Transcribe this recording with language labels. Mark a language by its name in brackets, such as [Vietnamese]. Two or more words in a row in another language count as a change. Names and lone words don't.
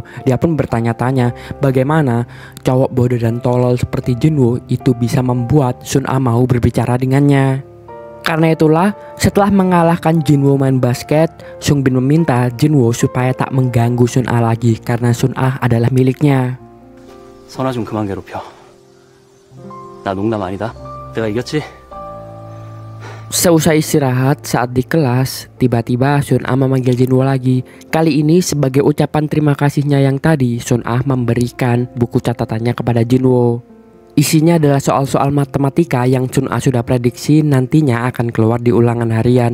[Indonesian] Dia pun bertanya-tanya bagaimana cowok bodoh dan tolol seperti Jinwo itu bisa membuat Sun A mau berbicara dengannya. Karena itulah, setelah mengalahkan Jinwo main basket, Sung Bin meminta Jinwo supaya tak mengganggu Sun A lagi karena Sun A adalah miliknya. [Korean] 선아 좀 그만 괴롭혀. 나 농담 아니다. 내가 이겼지? [Indonesian] Seusai istirahat saat di kelas, tiba-tiba Sun A memanggil Jinwo lagi. Kali ini sebagai ucapan terima kasihnya yang tadi, Sun A memberikan buku catatannya kepada Jinwo. Isinya adalah soal-soal matematika yang Sun A sudah prediksi nantinya akan keluar di ulangan harian.